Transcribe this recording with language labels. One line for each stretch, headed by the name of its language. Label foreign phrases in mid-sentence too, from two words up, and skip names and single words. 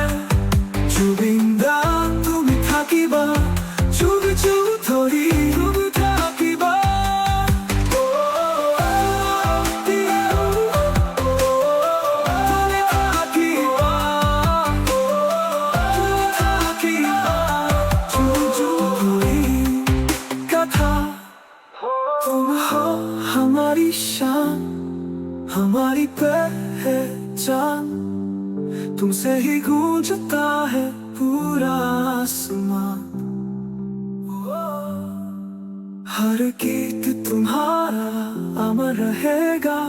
Assamese: জুবিন দা তুমি থাকিবা যুগ যুগ ধৰি, যুগ থাকিবা। তুমি থাকিবা, তুমি থাকিবা যুগ যুগ ধৰি।
Hindi: কথা तुम हो हमारी शान, हमारी पहचान। तुमसे ही गूंजता है पूरा आसमान, हर गीत तुम्हारा अमर रहेगा।